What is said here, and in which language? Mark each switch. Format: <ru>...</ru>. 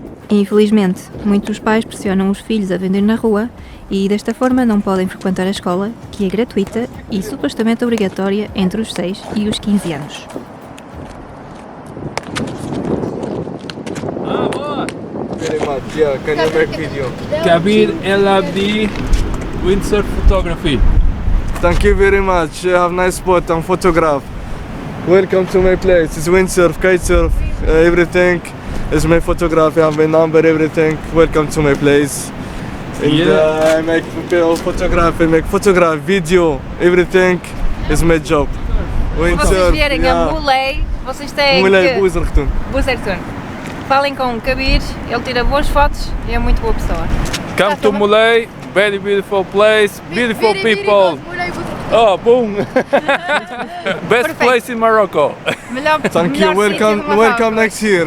<pt>Infelizmente, muitos pais pressionam os filhos a vender na rua e desta forma não podem frequentar a escola, que é gratuita e supostamente obrigatória entre os 6 e os 15 anos.</pt> <en>Very much, yeah, can you make video? Kabir El Abdi, windsurf photography. Thank you very much, you have nice spot and photograph. Welcome to my place, it's windsurf, kitesurf, everything. Is my photography, I have my number, everything. Welcome to my place. And I make photography, video, everything is my job.</en> <pt>Se vocês vierem a Mulei, vocês têm Mulei, que... Buzertun. Buzertun. Falem com o Kabir, ele tira boas fotos e é muito boa pessoa.</pt> <en>Come to Mulei, very beautiful place, beautiful people. Oh, boom! Best place in Morocco.</en> <pt>Melhor,</pt> <en>Thank you, welcome next year.</en>